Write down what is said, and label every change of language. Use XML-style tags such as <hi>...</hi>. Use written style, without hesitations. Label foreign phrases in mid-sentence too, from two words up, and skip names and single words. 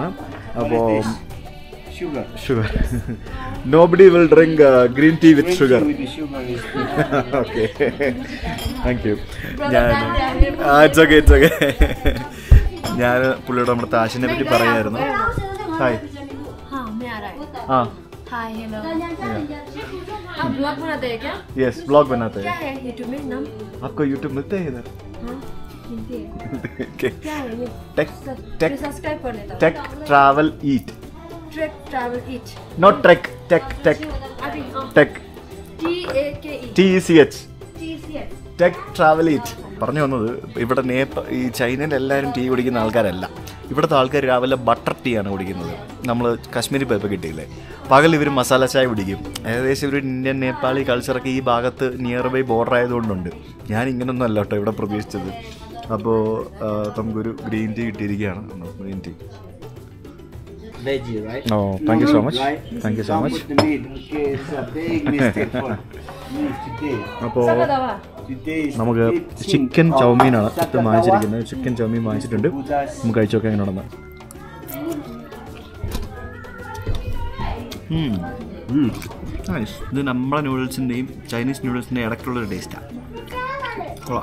<en>അപ്പോൾ sugar nobody will drink green tea with sugar. okay, thank you. it's okay.</en> <ml>ഞാൻ പുള്ളിയോട് നമ്മുടെ താഷിനെ പറ്റി പറയായിരുന്നു. ഹായ്.</ml> <en>hi hello.</en> <hi>आप ब्लॉग बनाते हैं क्या? यस, ब्लॉग बनाते हैं। क्या है यूट्यूब में नाम? आपको यूट्यूब मिलते हैं इधर? हाँ मिलते हैं। Okay. क्या है ये? टेक सब्सक्राइब कर लेता हूँ। टेक ट्रैवल ईट। ट्रेक ट्रैवल ईट।</hi> <en>not trek, tech</en> <hi>अभी टेक TECH TCH.</hi> <ml>ടെക് ട്രാവലീറ്റ്. പറഞ്ഞു വന്നത് ഇവിടെ ഈ ചൈനയിൽ എല്ലാവരും ടീ കുടിക്കുന്ന ആൾക്കാരല്ല. ഇവിടുത്തെ ആൾക്കാർ രാവിലെ</ml> <en>butter tea</en> <ml>ആണ് കുടിക്കുന്നത്. നമ്മൾ കാശ്മീരി പേപ്പർ കിട്ടിയില്ലേ, പകൽ ഇവർ മസാല ചായ കുടിക്കും. ഏകദേശം ഒരു ഇന്ത്യൻ നേപ്പാളി കൾച്ചറൊക്കെ ഈ ഭാഗത്ത്</ml> <en>near by border</en> <ml>ആയതുകൊണ്ടുണ്ട്. ഞാൻ ഇങ്ങനൊന്നും അല്ല കേട്ടോ ഇവിടെ പ്രതീക്ഷിച്ചത്. അപ്പോൾ നമുക്കൊരു</ml> <en>green tea</en> <ml>കിട്ടിയിരിക്കുകയാണ്.</ml> <en>green tea. Veggie, right? Oh, thank you so much. Right? Thank you so Don't much. put the meat. Okay, it's a big mistake for me today.</en> <ml>അപ്പോൾ</ml> <en>Today is</en> <ml>നമുക്ക്</ml> <en>15th</en> <ml>ചിക്കൻ</ml> <en>of</en> <ml>ചൗമീനാണ് ഇത്</ml> <en>September.</en> <ml>വാങ്ങിച്ചിരിക്കുന്നത്.</ml> <en>chicken chow mein</en> <ml>വാങ്ങിച്ചിട്ടുണ്ട്. നമുക്ക് കഴിച്ചു നോക്കാം എങ്ങനെയാണെന്ന്. നൈസ്. ഇത് നമ്മുടെ നൂഡിൽസിൻ്റെയും ചൈനീസ് നൂഡിൽസിൻ്റെയും ഇടയ്ക്കുള്ളൊരു ടേസ്റ്റാണ്. കൊള്ളാം.</ml>